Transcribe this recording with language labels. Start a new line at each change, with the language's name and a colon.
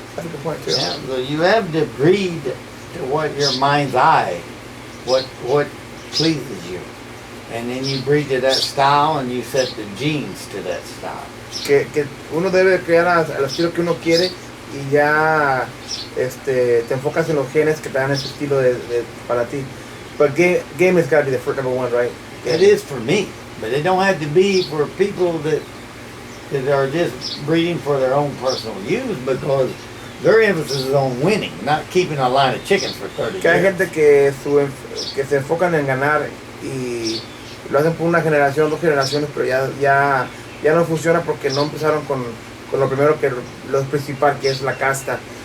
English: That's a good point too. Yeah, so you have to breed to what your mind's eye, what pleases you, and then you breed to that style, and you set the genes to that style.
Spanish: Que uno debe criar al estilo que uno quiere y ya te enfocas en los genes que te dan ese estilo para ti.
English: But game has got to be the first number one, right? It is for me, but it don't have to be for people that are just breeding for their own personal use, because their emphasis is on winning, not keeping a line of chickens for 30
Spanish: Que hay
English: years.
Spanish: gente que se enfocan en ganar y lo hacen por una generación, 2 generaciones, pero ya no funciona porque no empezaron con lo primero, que lo principal, que es la casta.